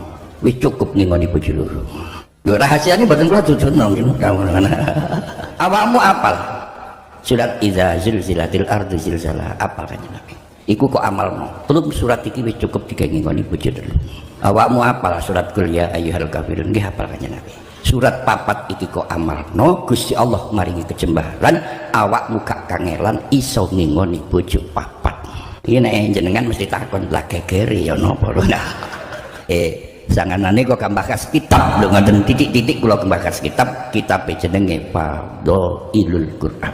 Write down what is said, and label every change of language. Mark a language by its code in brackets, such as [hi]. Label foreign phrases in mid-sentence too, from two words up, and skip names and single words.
[jv] Wis cukup ngingoni bojo loro. Lho rahasiane mboten kula tuduhno ngene kawan. Awakmu apal surat Idza Zulzilatil Ardu Zilzalaha, apal Kanjeng Nabi. Iku kok amalno. Belum surat iki wis cukup digengoni bojo loro. Awakmu apal surat Qul ya ayyuhal kafirun, nggih apal Kanjeng Nabi. Surat papat iki kok amalno, Gusti Allah maringi kejembaran, awakmu gak kangelan iso ngingoni bojo papat. Iki nek jenengan mesti takon lah gegere ya napa lho. Sanganane kok bahas kitab lho ngoten titik-titik kula bahas kitab jenenge Fadhailul Quran.